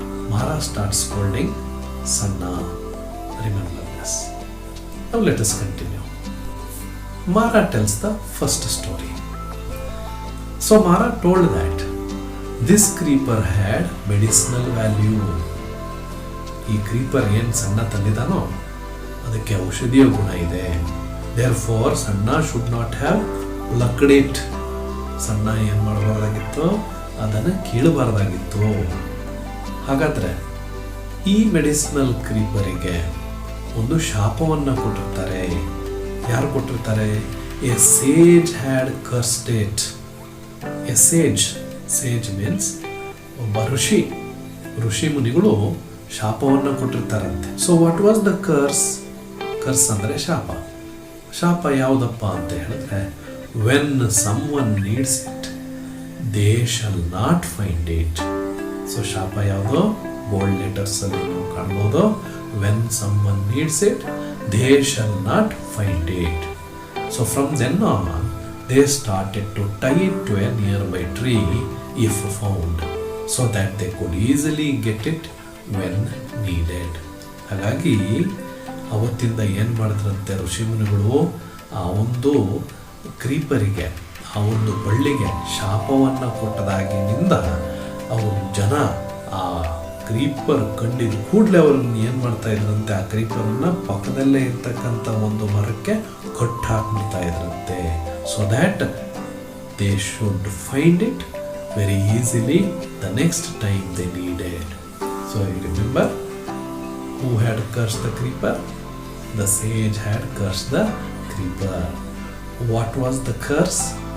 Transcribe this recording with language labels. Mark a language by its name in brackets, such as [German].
[English] Mara starts scolding Sanna. Remember this. Now let us continue. Mara tells the first story. So Mara told that this creeper had medicinal value. [Kannada] ಈ creeper ಏನು ಸಣ್ಣ ತಂದಿದ್ದಾನೋ ಅದಕ್ಕೆ ಔಷಧಿಯ ಗುಣ ಇದೆ. [English] Therefore, Sanna should not have plucked it. [Kannada] ಸಣ್ಣ ಏನು ಮಾಡಬಾರ್ದಾಗಿತ್ತು, ಅದನ್ನು ಕೀಳಬಾರ್ದಾಗಿತ್ತು. ಹಾಗಾದ್ರೆ ಈ ಮೆಡಿಸಿನಲ್ ಕ್ರೀಪರಿಗೆ ಒಂದು ಶಾಪವನ್ನು ಕೊಟ್ಟಿರ್ತಾರೆ. ಯಾರು ಕೊಟ್ಟಿರ್ತಾರೆ? [English] A sage had cursed it. A sage, sage means [Kannada] ಒಬ್ಬ ಋಷಿ ಮುನಿಗಳು ಶಾಪವನ್ನು ಕೊಟ್ಟಿರ್ತಾರಂತೆ. [English] So what was the curse? [Kannada] ಕರ್ಸ್ ಅಂದರೆ ಶಾಪ ಯಾವುದಪ್ಪ ಅಂತ ಹೇಳಿದ್ರೆ, [English] When someone needs it they shall not find it. [Kannada] So ಶಾಪ ಯಾವುದೋ ಬೋಲ್ಡ್ ಲೆಟರ್ಸ್ ಅಲ್ಲಿ ನಾವು ಕಾಣ್ಬೋದು. [English] When someone needs it they shall not find it. So from then on they started to tie it to a nearby tree if found, so that they could easily get it when needed. [Kannada] ಹಾಗಾಗಿ ಅವತ್ತಿಂದ ಏನು ಮಾಡಿದ್ರಂತೆ ಋಷಿಮುನಿಗಳು, ಆ ಒಂದು ಕ್ರೀಪರಿಗೆ, ಆ ಒಂದು ಬಳ್ಳಿಗೆ ಶಾಪವನ್ನು ಕೊಟ್ಟದಾಗಿನಿಂದ ಅವರು ಜನ ಆ ಕ್ರೀಪರ್ ಕಂಡಿದ್ದು ಕೂಡಲೇ ಅವ್ರನ್ನ ಏನು ಮಾಡ್ತಾ ಇದ್ರಂತೆ, ಆ ಕ್ರೀಪರನ್ನ ಪಕ್ಕದಲ್ಲೇ ಇರ್ತಕ್ಕಂಥ ಒಂದು ಮರಕ್ಕೆ ಕಟ್ಟು ಹಾಕ್ಬಿಡ್ತಾ ಇದ್ರಂತೆ. [English] So that they should find it very easily the next time they needed. So you remember who had cursed the creeper? The sage had cursed the creeper. What was the curse?